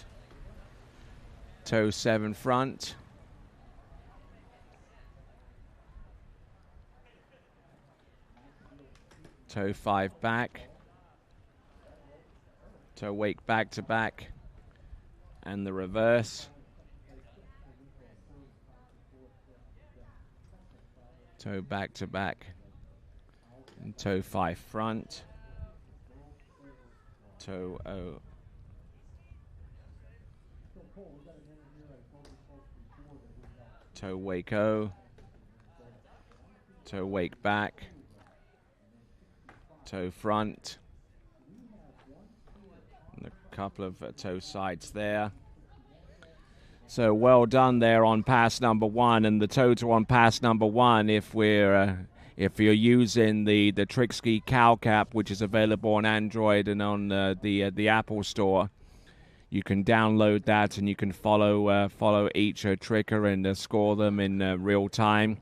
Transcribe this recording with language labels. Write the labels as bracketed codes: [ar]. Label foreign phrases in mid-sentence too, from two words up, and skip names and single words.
[en] Toe 7 front. Toe 5 back. Toe wake back to back. And the reverse. Toe back to back. And toe 5 front. Toe O. Toe wake O. Toe wake back. Toe front. And a couple of toe sides there. So well done there on pass number 1, and the total on pass number 1, if you're using the Trickski cow cap, which is available on Android and on the Apple Store, you can download that and you can follow each tricker and score them in real time.